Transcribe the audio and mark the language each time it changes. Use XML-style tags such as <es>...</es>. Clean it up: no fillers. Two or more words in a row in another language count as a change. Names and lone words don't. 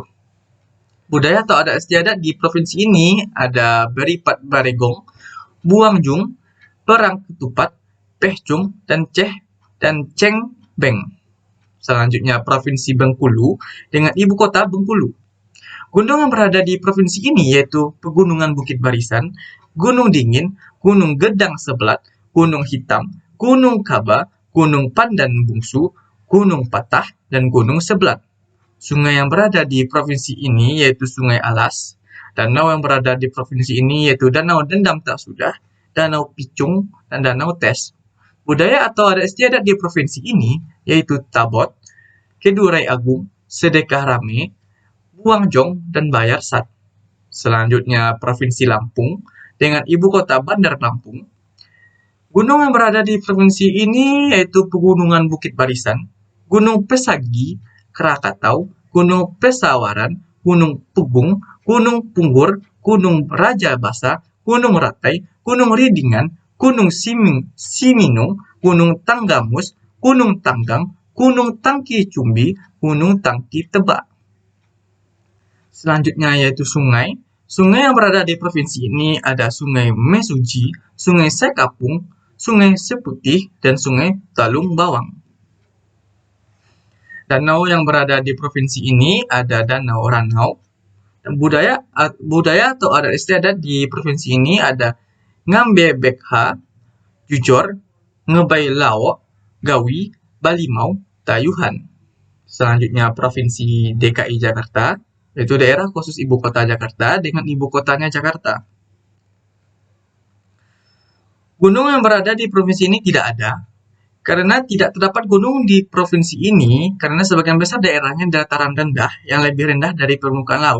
<id>Budaya atau adat istiadat di provinsi ini ada Beripat Baregong, Buangjung, Perang Ketupat, Pehcung, dan Ceng Beng. Selanjutnya Provinsi Bengkulu dengan ibu kota Bengkulu. Gunung yang berada di provinsi ini yaitu Pegunungan Bukit Barisan, Gunung Dingin, Gunung Gedang Sebelat, Gunung Hitam, Gunung Kaba, Gunung Pandan Bungsu, Gunung Patah, dan Gunung Sebelat. Sungai yang berada di provinsi ini yaitu Sungai Alas. Danau yang berada di provinsi ini yaitu Danau Dendam Tak Sudah, Danau Picung, dan Danau Tes. Budaya atau adat istiadat di provinsi ini yaitu Tabot, Kedurai Agung, Sedekah Rame, Buangjong, dan Bayar Sat. Selanjutnya Provinsi Lampung dengan ibu kota Bandar Lampung. Gunung yang berada di provinsi ini yaitu Pegunungan Bukit Barisan, Gunung Pesagi, Krakatau, Gunung Pesawaran, Gunung Pugung, Gunung Punggur, Gunung Raja Basa, Gunung Ratai, Gunung Ridingan, Gunung Siminung, Gunung Tanggamus, Gunung Tanggang, Gunung Tangki Cumbi, Gunung Tangki Tebak. Selanjutnya yaitu sungai. Sungai yang berada di provinsi ini ada Sungai Mesuji, Sungai Sekapung, Sungai Seputih, dan Sungai Talung Bawang. Danau yang berada di provinsi ini ada Danau Ranau. Budaya atau adat istiadat di provinsi ini ada Ngambe Bekha, Jujor, Ngebai Lao, Gawi, Balimau, Tayuhan. Selanjutnya Provinsi DKI Jakarta, yaitu daerah khusus ibu kota Jakarta dengan ibu kotanya Jakarta. Gunung yang berada di provinsi ini tidak ada, karena tidak terdapat gunung di provinsi ini, karena sebagian besar daerahnya dataran rendah yang lebih rendah dari permukaan laut.</id>